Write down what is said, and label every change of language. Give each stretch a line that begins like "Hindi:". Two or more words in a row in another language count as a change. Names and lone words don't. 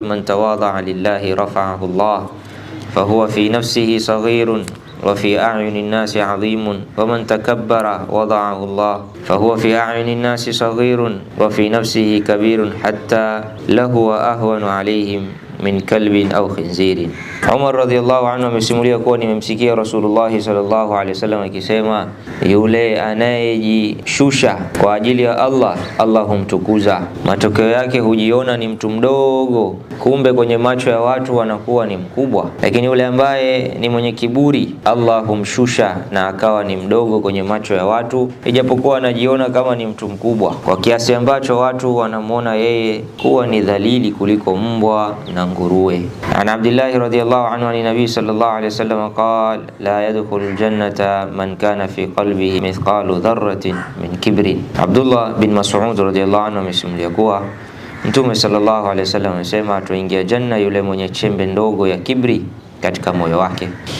Arabic: من تواضع لله رفعه الله فهو في نفسه صغير وفي أعين الناس عظيم ومن تكبر وضعه الله فهو في أعين الناس صغير وفي نفسه كبير حتى له وأهون عليهم من كلب أو خنزير.
Swahili: Umar
Arabic: رضي الله عنه
Swahili: amesimulia kuwa nimemsikia
Arabic: رسول الله صلى الله عليه وسلم
Swahili: akisema, yule anayejishusha kwa ajili ya Allah, Allah humtukuza. Matokeo yake hujiona ni mtu mdogo, kumbe kwenye macho ya watu anakuwa ni mkubwa. Lakini yule ambaye ni mwenye kiburi, Allah humshusha na akawa ni mdogo kwenye macho ya watu, ijapokuwa anajiona kama ni mtu mkubwa, kwa kiasi ambacho watu wanamuona yeye kuwa ni dhalili kuliko mbwa na nguruwe.
Arabic: عن عبد الله رضي الله عنه عن النبي صلى الله عليه وسلم قال لا يدخل الجنة من كان في قلبه مثقال ذرة من كبر.
Swahili: Abdullah bin Mas'ud
Arabic: رضي الله عنه
Swahili: amesimulia kuwa Mtume
Arabic: صلى الله عليه وسلم
Swahili: amesema, atuingia janna yule mwenye chembe ndogo ya kibri katika moyo wake.